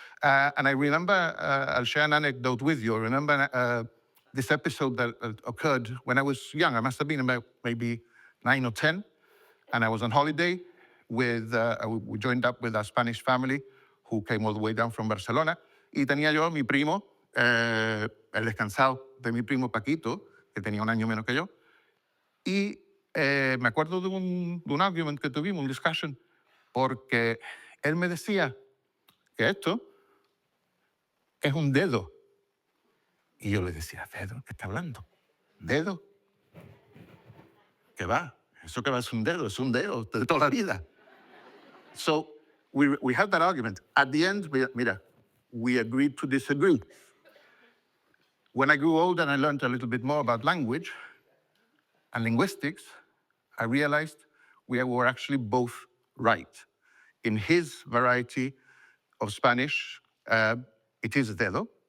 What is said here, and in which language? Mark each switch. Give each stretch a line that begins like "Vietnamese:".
English: And I remember, I'll share an anecdote with you. I remember this episode that occurred when I was young. I must have been about maybe 9 or 10. And I was on holiday with, we joined up with a Spanish family who came all the way down from Barcelona.
Spanish: Y tenía yo a mi primo, el descansado de mi primo Paquito, que tenía un año menos que yo. Y me acuerdo de un
English: argument
Spanish: que tuvimos, un
English: discussion,
Spanish: porque él me decía que esto es un dedo. Y yo le decía, ¿dedo? ¿Qué está hablando? ¿Dedo? ¿Qué va? ¿Eso qué va? Es un dedo de toda la vida.
English: So we had that argument. At the end, we agreed to disagree. When I grew older and I learned a little bit more about language and linguistics, I realized we were actually both right. In his variety of Spanish, it is dedo.